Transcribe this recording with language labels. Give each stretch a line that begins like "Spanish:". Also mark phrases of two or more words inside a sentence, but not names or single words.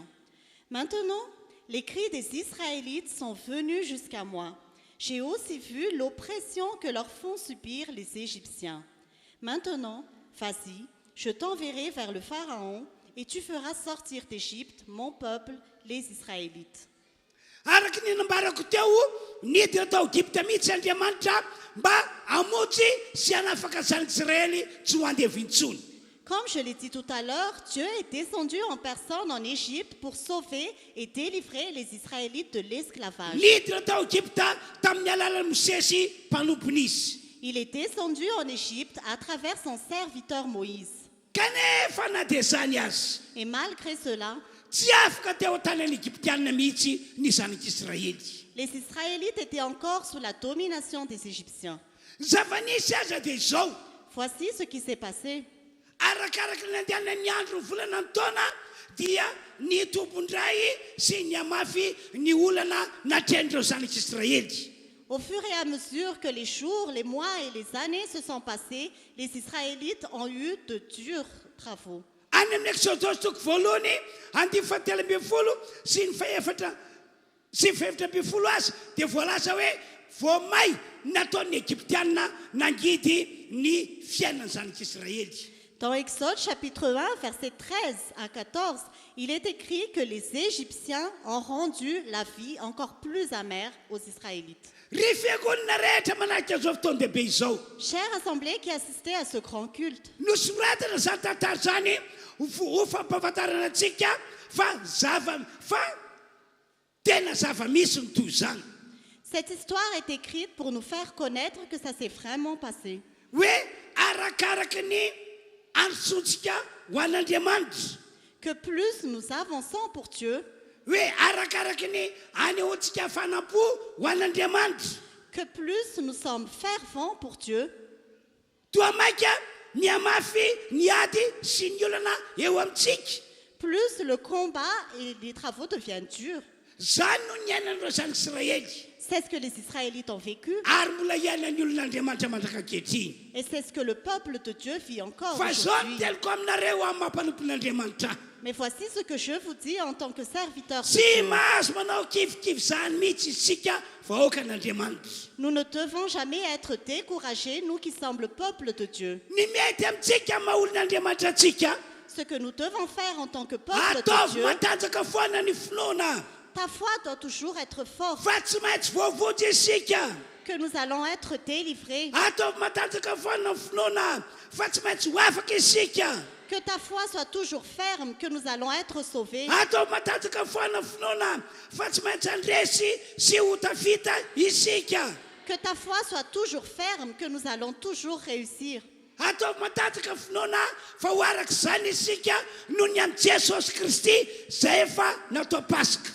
French: Maintenant, les cris des Israélites sont venus jusqu'à moi. J'ai aussi vu l'oppression que leur font subir les Égyptiens. Maintenant, vas-y, je t'enverrai vers le Pharaon et tu feras sortir d'Égypte mon peuple, les Israélites.
Malagasy: Araka ny nambarako teo nidina tao Egypta mihitsy Andriamanitra mba hamonjy sy hanafaka zanak'Israely tsy ho andevy intsony.
French: Comme je l'ai dit tout à l'heure, Dieu est descendu en personne en Égypte pour sauver et délivrer les Israélites de l'esclavage.
Malagasy: Nidina tao Egypta tamin'ny alalan'ny Mosesy mpanompony izy.
French: Il est descendu en Égypte à travers son serviteur Moïse.
Malagasy: Kanefa na dia zany azy
French: Et malgré cela,
Malagasy: tsy afaka teo an-tanan'ny Egyptianina mihitsy ny zanak'Israely.
French: les Israélites étaient encore sous la domination des Égyptiens.
Malagasy: Zava-nisy aza dia izao
French: Voici ce qui s'est passé.
Malagasy: arakaraka ny andehanana ny andro ny volana ny taona dia ny tompondray sy ny amafy ny olana natrehan'ireo zanak'Israely.
French: Au fur et à mesure que les jours, les mois et les années se sont passés, les Israélites ont eu de durs travaux.
Malagasy: Any amin'ny Exodosy 3:7 sy ny faefatra sy fefatra 12 azy dia voalaza hoe voamay nataon'ny Egyptianina nangidy ny fiainan'ny zanak'Israely.
French: Dans Exode chapitre 1, versets 13 à 14, il est écrit que les Égyptiens ont rendu la vie encore plus amère aux Israélites.
Malagasy: ry fiangonana rehetra manaraka zao fotoana dehibe izao
French: Chère assemblée qui assistait à ce grand culte,
Malagasy: nosoratana zany tantara zany ho fampahafantarana antsika fa tena zava-misy ny toy zany
French: cette histoire est écrite pour nous faire connaître que ça s'est vraiment passé.
Malagasy: hoe arakaraka ny antsontsika ho an'Andriamanitra
French: Que plus nous avançons pour Dieu,
Malagasy: hoe arakaraka ny anehoantsika fanampo ho an'Andriamanitra
French: que plus nous sommes fervents pour Dieu,
Malagasy: toa maika ny amafy ny ady sy ny olana eo amintsika
French: plus le combat et les travaux deviennent durs.
Malagasy: zany no ny ainan'ireo zan'Israely
French: C'est ce que les Israélites ont vécu
Malagasy: ary mbola iainan'ny olon'Andriamanitra mandrakakehitriny
French: et c'est ce que le peuple de Dieu vit encore
Malagasy: fa zao no
French: aujourd'hui.
Malagasy: teloko aminareo amin'ny mampanompon'Andriamanitra
French: Mais voici ce que je vous dis en tant que serviteur de
Malagasy: tsy
French: Dieu.
Malagasy: mahazo manao kivikivy zany mihitsy isika vahoaka an'Andriamanitra
French: Nous ne devons jamais être découragés, nous qui sommes le peuple de Dieu.
Malagasy: ny mety amintsika maha olon'Andriamanitra atsika
French: Ce que nous devons faire en tant que peuple de
Malagasy: ataovy
French: Dieu,
Malagasy: matanjaka foana ny finoana
French: ta foi doit toujours être forte,
Malagasy: fa tsy maintsy voavojo isika
French: que nous allons être délivrés,
Malagasy: ataovy matanjaka foana ny finoana fa tsy maintsy ho afaka isika
French: que ta foi soit toujours ferme, que nous allons être sauvés,
Malagasy: ataovy matanjaka foana ny finoana fa tsy maintsy andresy sy ho tafita isika
French: que ta foi soit toujours ferme, que nous allons toujours réussir.
Malagasy: ataovy matanjaka finoana fa ho arak'izany isika noho ny amin'i Jesosy Kristy zay efa natao Pasika